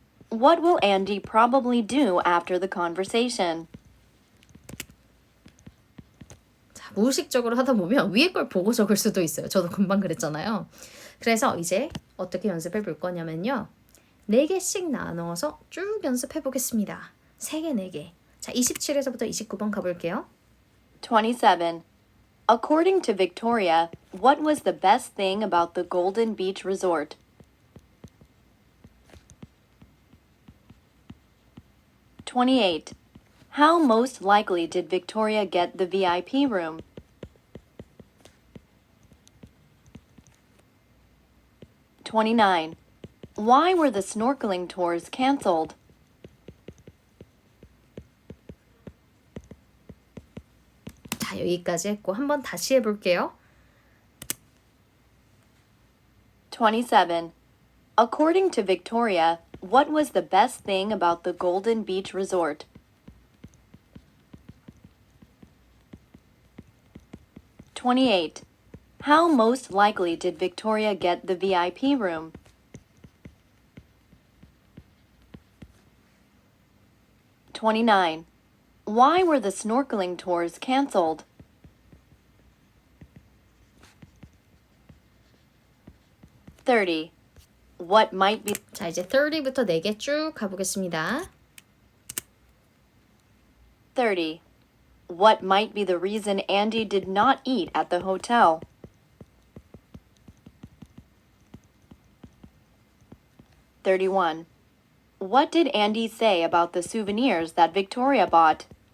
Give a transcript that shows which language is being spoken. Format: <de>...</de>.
<en>What will Andy probably do after the conversation?</en> <ko>자, 무의식적으로 하다 보면 위에 걸 보고 적을 수도 있어요. 저도 금방 그랬잖아요. 그래서 이제 어떻게 연습해 볼 거냐면요. 4개씩 나눠서 쭉 연습해 보겠습니다. 3개, 4개. 자, 27에서부터 29번 가볼게요. 27.</ko> <en>According to Victoria, what was the best thing about the Golden Beach Resort? 28. How most likely did Victoria get the VIP room? 29. Why were the snorkeling tours canceled?</en> <ko>자, 여기까지 했고 한번 다시 해볼게요. 27.</ko> <en>According to Victoria, what was the best thing about the Golden Beach Resort? 28. How most likely did Victoria get the VIP room? 29. Why were the snorkeling tours canceled? 30. What might be</en> <ko>자, 이제 30부터 4개 쭉 가보겠습니다. 30.</ko> <en>What might be the reason Andy did not eat at the hotel? 31. What did Andy say about the souvenirs that Victoria bought?</en>